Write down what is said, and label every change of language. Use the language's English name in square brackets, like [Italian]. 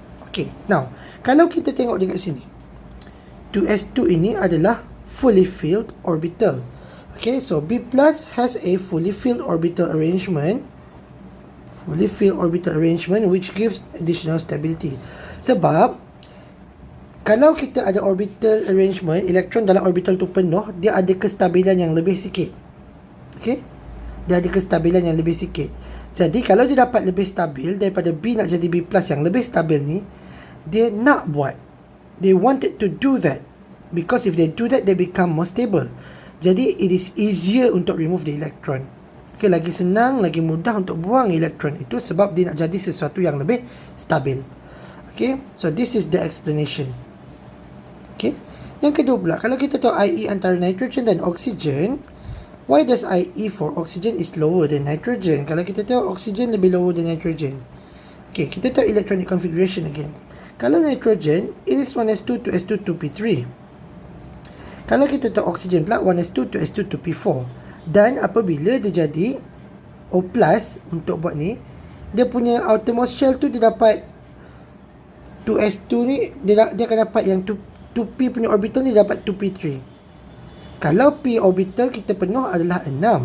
[Malay] Okay, now kalau kita tengok dekat sini, 2s2 ini adalah [English] fully filled orbital. Okay, so B plus has a fully filled orbital arrangement. Which gives additional stability. [Malay] Sebab kalau kita ada orbital arrangement, elektron dalam orbital tu penuh, dia ada kestabilan yang lebih sikit. Okay, dia ada kestabilan yang lebih sikit. Jadi kalau dia dapat lebih stabil daripada B nak jadi B plus yang lebih stabil ni, dia nak buat, [English] they wanted to do that, because if they do that, they become more stable. [Malay] Jadi [English] it is easier [Malay] untuk [English] remove the electron. [Malay] Okay, lagi senang, lagi mudah untuk buang elektron itu sebab dia nak jadi sesuatu yang lebih stabil. [English] Okay, so this is the explanation. [Malay] Okay, yang kedua pula, kalau kita tahu IE antara nitrogen dan oksigen, [English] why does IE for oxygen is lower than nitrogen? [Malay] Kalau kita tahu oksigen lebih [English] lower than nitrogen. [Malay] Okay, kita tahu electronic configuration again. Kalau nitrogen, [English] it is 1s2 to s2 to p3. [Malay] Kalau kita tahu oksigen pula, 1s2 to s2 to p4. Dan apabila dia jadi O+, untuk buat ni, dia punya outermost shell tu dia dapat 2s2 ni, dia akan dapat yang 2p punya orbital ni dapat 2p3. Kalau p orbital kita penuh adalah 6.